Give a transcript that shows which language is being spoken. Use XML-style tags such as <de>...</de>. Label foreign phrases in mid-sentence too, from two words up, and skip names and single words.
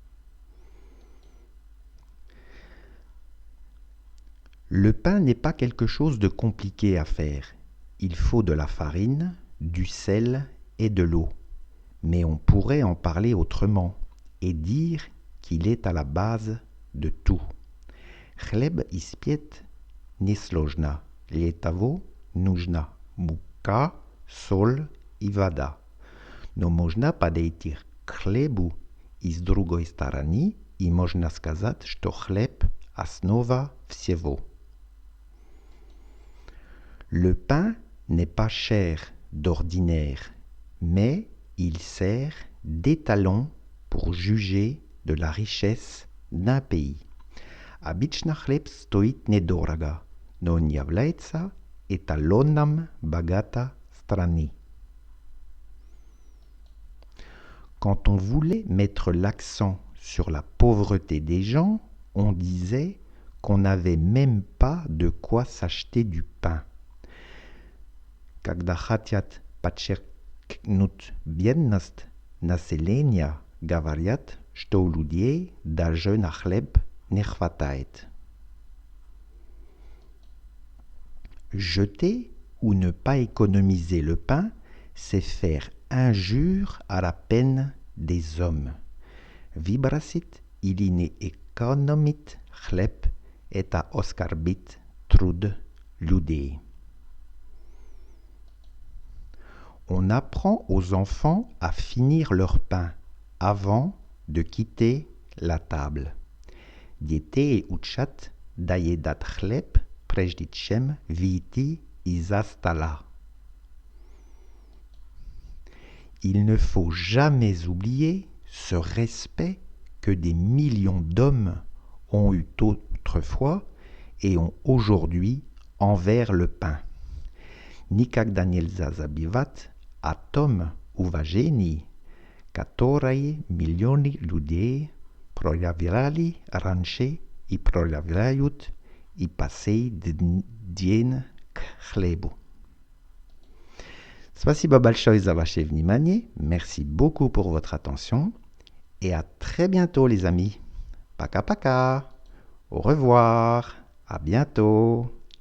<fr>Le pain n'est pas quelque chose de compliqué à faire. Il faut de la farine, du sel et de l'eau. Mais on pourrait en parler autrement et dire qu'il est à la base de tout.</fr> <ru>Хлеб испечь несложно. Для того нужна мука, соль и вода. Но можно подойти к хлебу и с другой стороны, и можно сказать, что хлеб – основа всего.</ru> <fr>Le pain n'est pas cher d'ordinaire, mais il sert d'étalon pour juger de la richesse d'un pays.</fr> <ru>Обычно хлеб стоит недорого, но он является эталоном богатой страны.</ru> <fr>Quand on voulait mettre l'accent sur la pauvreté des gens, on disait qu'on n'avait même pas de quoi s'acheter du pain.</fr> <ru>Когда хотят подчеркнуть бедность населения, говорят, что у людей даже на хлеб не хватает.</ru> <fr>Jeter ou ne pas économiser le pain, c'est faire injure à la peine des hommes.</fr> <ru>Выбросить или не экономить хлеб – это оскорбить труд людей.</ru> <fr>On apprend aux enfants à finir leur pain avant de quitter la table.</fr> <ru>Детей учат доедать хлеб, прежде чем выйти из-за стола.</ru> <fr>Il ne faut jamais oublier ce respect que des millions d'hommes ont eu autrefois et ont aujourd'hui envers le pain.</fr> <ru>Никогда нельзя забивать о том уважении, которое миллионы людей проявляли раньше и проявляют и по сей день к хлебу. Спасибо большое за ваше внимание.</ru> <fr>Merci beaucoup pour votre attention. Et à très bientôt les amis.</fr> <ru>Пока-пока.</ru> <fr>Au revoir. À bientôt.</fr>